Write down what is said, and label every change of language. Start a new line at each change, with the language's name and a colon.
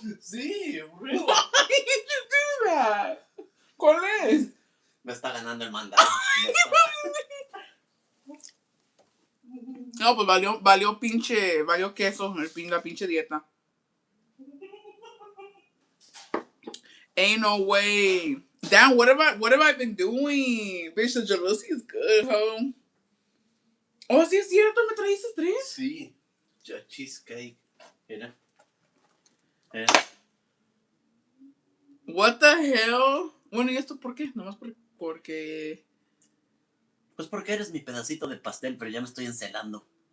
Spanish: Sí, real.
English: Why did you do that?
Spanish: ¿Cuál es? Me está ganando el mandado. No, pues valió queso la pinche dieta.
English: Ain't no way. Damn, what have I been doing? Bitch, the jealousy is good, ho.
Spanish: Oh, sí es cierto, ¿me trajiste 3? Sí, ya cheesecake. Mira.
English: What the hell?
Spanish: Bueno, ¿y esto por qué? Nomás porque... Pues porque eres mi pedacito de pastel, pero ya me estoy encelando.